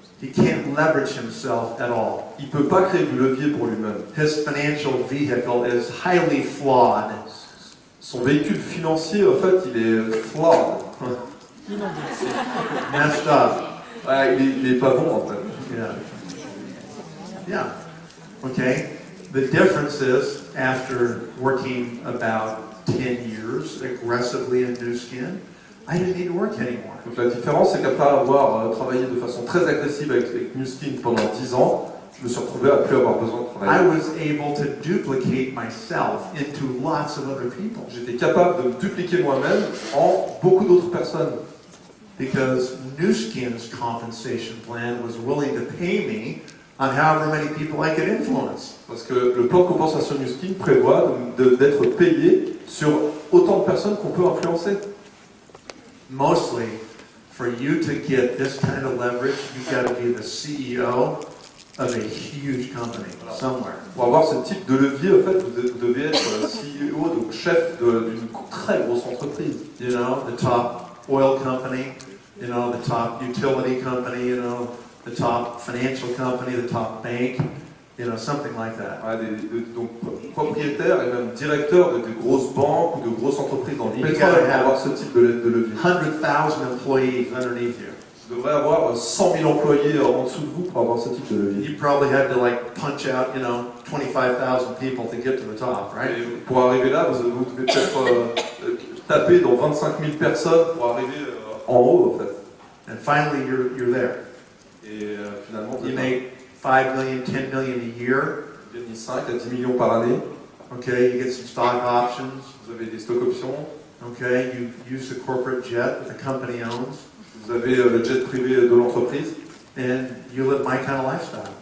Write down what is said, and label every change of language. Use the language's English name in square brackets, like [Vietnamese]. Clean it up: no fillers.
[English] He can't leverage himself at all. [French] Il peut pas créer du levier pour lui-même. [English] His financial vehicle is highly flawed. [French] Son véhicule financier en fait il est flawed. [English] Messed up. [French] Ouais, il est pas bon en fait. [English] Yeah. Yeah. Okay. The difference is, after working about 10 years aggressively in Nu Skin, I didn't need to work anymore. [French] Donc la différence, c'est qu'après avoir travaillé de façon très agressive avec Nu Skin pendant 10 ans, je me suis retrouvé à plus avoir besoin de [English] I [French] travailler. [English] was able to duplicate myself into lots of other people [French] J'étais capable de me dupliquer moi-même en beaucoup d'autres personnes. [English] because Nu Skin's compensation plan was willing to pay me on however many people I could influence. [French] Parce que le plan de compensation Nu Skin prévoit d'être payé sur autant de personnes qu'on peut influencer. [English] Mostly, for you to get this kind of leverage, you've got to be the CEO of a huge company somewhere. [French] Pour avoir ce type de levier, en fait, vous devez être CEO, donc chef d'une très grosse entreprise. [English] You know, the top oil company, you know, the top utility company, you know, the top financial company, the top bank, you know, something like that. [French] Ouais, donc propriétaire et même directeur de grosses banques ou de grosses entreprises dans le pétrole pour avoir ce type de levier. [English] 100,000 employees underneath you. [French] Vous devrez avoir 100 000 employés en dessous de vous pour avoir ce type de levier. [English] You probably had to like punch out, you know, 25,000 people to get to the top, right? [French] Et pour arriver là, vous devez peut-être taper dans 25 000 personnes pour arriver en haut, en fait. [English] And finally, you're there. [French] Et finalement, [English] You make 5 million, 10 million a year, [French] Vous gagnez 5 à 10 millions par année. [English] Okay, you get some stock options. [French] Vous avez des stock options. [English] Okay, you use the corporate jet that the company owns. [French] Vous avez le jet privé de l'entreprise. [English] And you live my kind of lifestyle.